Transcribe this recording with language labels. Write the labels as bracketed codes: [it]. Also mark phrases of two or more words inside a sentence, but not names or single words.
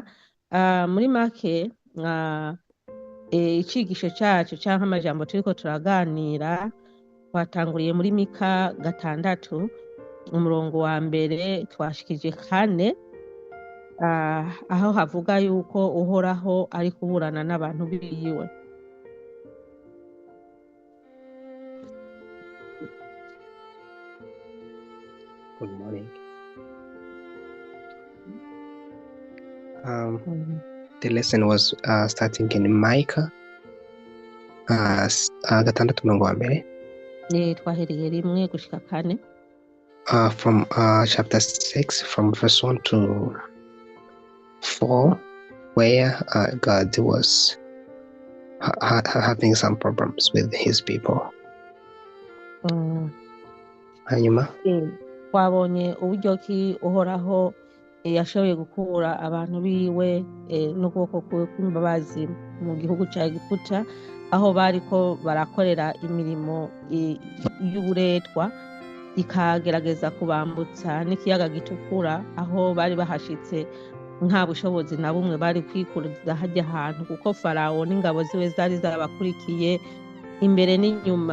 [rn] Muri make icigisho cyacu cyangwa amajambo turiko turaganira twatanguriye muri Mika 6 umurongo wa mbere twashikije 4, aho havuga yuko uhoraho ari kuburana n'abantu biwe. [en] Good morning. The lesson was starting in Micah 6 [rn] umurongo wa mbere. Twahereye 1 gushika 4. [en] From chapter 6 from verse 1 to 4, where God was having some problems with his people. [rn] Hanyuma twabonye uburyo ki uhoraho yashoboye gukura abantu biwe n'ukuboko kwe kw'imbabazi mu gihugu cya Egiputa, aho bariko barakorera imirimo y'uburetwa, ikagerageza kubambutsa n'ikiyaga gitukura, aho bari bahashitse nta bushobozi na bumwe bari kwikuriza hajya ahantu, kuko Farawo n'ingabo ziwe zari zabakurikiye imbere n'inyuma.